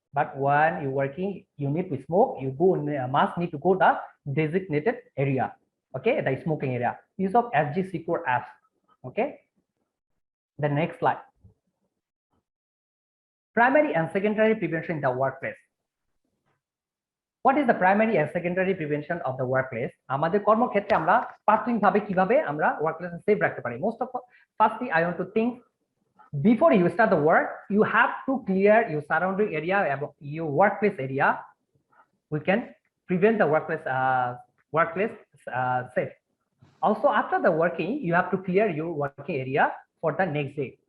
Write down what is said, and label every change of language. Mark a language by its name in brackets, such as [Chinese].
[English] But when you're working, you need to smoke, you go must need to go the designated area. Okay, the smoking area. Use of SG Secure apps. Okay, the next slide. Primary and secondary prevention in the workplace. What is the primary and secondary prevention of the workplace? [Bangla] আমাদের কর্মক্ষেত্রে আমরা প্রাথমিকভাবে কিভাবে আমরা workplace safe রাখতে পারি? [English] Most of firstly, I want to think before you start the work, you have to clear your surrounding area, your workplace area. We can prevent the workplace safe. Also, after the working, you have to clear your working area for the next day.